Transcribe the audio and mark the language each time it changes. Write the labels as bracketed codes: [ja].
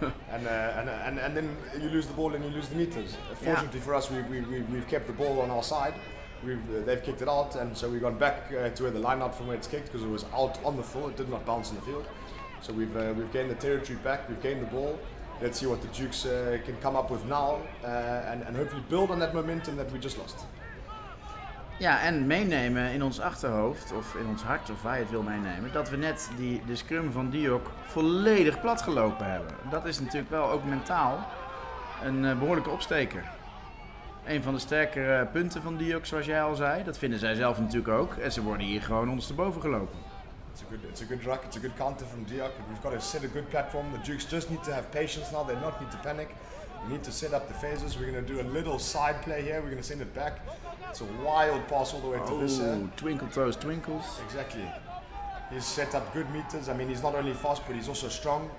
[en] and then you lose the ball and you lose the meters. Fortunately for us, we've kept the ball on our side. They've kicked it out, and so we've gone back to where the line out from where it's kicked because it was out on the floor. It did not bounce in the field. So we've gained the territory back. We've gained the ball. Let's see what the Dukes can come up with now, and hopefully build on that momentum that we just lost. [nl] Ja, en meenemen in ons achterhoofd, of in ons hart, of waar je het wil meenemen, dat we net de scrum van Diok volledig plat gelopen hebben. Dat is natuurlijk wel ook mentaal een behoorlijke opsteker. Een van de sterkere punten van Diok, zoals jij al zei, dat vinden zij zelf natuurlijk ook. En ze worden hier gewoon ondersteboven gelopen. [en] It's a good ruck, it's a good counter from Diok. We've got to set a good platform. The Dukes just need to have patience now, they not need to panic. We need to set up the phases. We're going to do a little side play here. We're going to send it back. It's a wild pass all the way to this. Twinkle toes twinkles. Exactly. He's set up good meters. I mean, he's not only fast, but he's also strong.